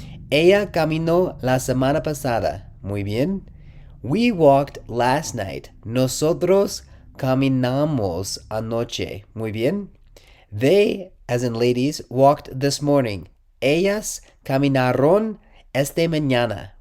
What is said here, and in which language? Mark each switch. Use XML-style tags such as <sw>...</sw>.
<es>Ella caminó la semana pasada. Muy bien.</es> <en>We walked last night.</en> <es>Nosotros caminamos anoche. Muy bien.</es> <en>They, as in ladies, walked this morning.</en> <es>Ellas caminaron esta mañana.</es>